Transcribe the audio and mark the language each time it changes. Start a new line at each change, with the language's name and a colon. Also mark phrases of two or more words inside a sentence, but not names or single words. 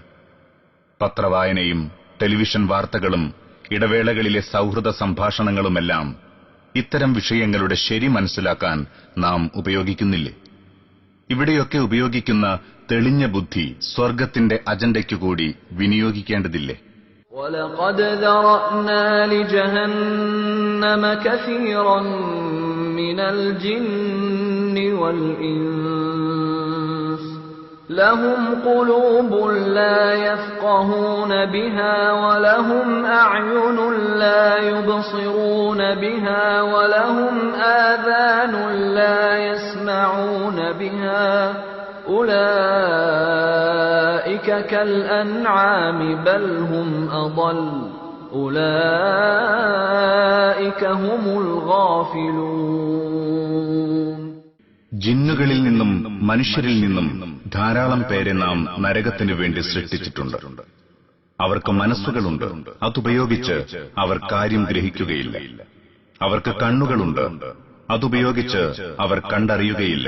Malayalam: പത്രവായനയും ടെലിവിഷൻ വാർത്തകളും ഇടവേളകളിലെ സൗഹൃദ സംഭാഷണങ്ങളുമെല്ലാം ഇത്തരം വിഷയങ്ങളുടെ ശരി മനസ്സിലാക്കാൻ നാം ഉപയോഗിക്കുന്നില്ലേ? ഇവിടെയൊക്കെ ഉപയോഗിക്കുന്ന തെളിഞ്ഞ ബുദ്ധി സ്വർഗത്തിന്റെ അജണ്ടയ്ക്കുകൂടി വിനിയോഗിക്കേണ്ടതില്ലേ?
Arabic: وَلَقَدْ ذَرَأْنَا لِجَهَنَّمَ كَثِيرًا مِنَ الْجِنِّ وَالْإِنسِ لَهُمْ قُلُوبٌ لَّا يَفْقَهُونَ بِهَا وَلَهُمْ أَعْيُنٌ لَّا يُبْصِرُونَ بِهَا وَلَهُمْ آذَانٌ لَّا يَسْمَعُونَ بِهَا أُولَئِكَ كَالْأَنْعَامِ بَلْ هُمْ أَضَلُّ أُولَئِكَ هُمُ الْغَافِلُونَ.
Malayalam: ജിന്നുകളിൽ നിന്നും മനുഷ്യരിൽ നിന്നും ധാരാളം പേരെ നാം നരകത്തിനു വേണ്ടി സൃഷ്ടിച്ചിട്ടുണ്ട്. അവർക്ക് മനസ്സുകളുണ്ട്, അതുപയോഗിച്ച് അവർ കാര്യം ഗ്രഹിക്കുകയില്ല. അവർക്ക് കണ്ണുകളുണ്ട്, അതുപയോഗിച്ച് അവർ കണ്ടറിയുകയില്ല.